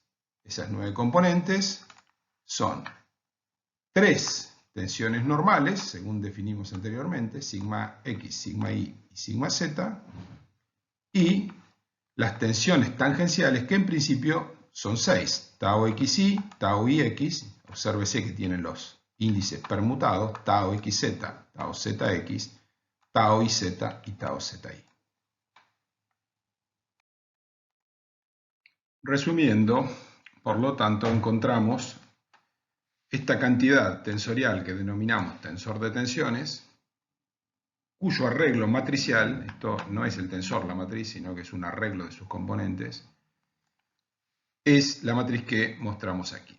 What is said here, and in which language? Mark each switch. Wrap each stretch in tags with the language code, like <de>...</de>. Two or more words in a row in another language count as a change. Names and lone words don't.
<es>Esas 9 componentes son 3 tensiones normales, según definimos anteriormente, sigma x, sigma y y sigma z, y las tensiones tangenciales, que en principio son 6, tau xy, tau ix, obsérvese que tienen los índices permutados, tau xz, tau zx, tau iz y tau zi. Resumiendo, por lo tanto, encontramos esta cantidad tensorial que denominamos tensor de tensiones, cuyo arreglo matricial, esto no es el tensor, la matriz, sino que es un arreglo de sus componentes, es la matriz que mostramos aquí.</es>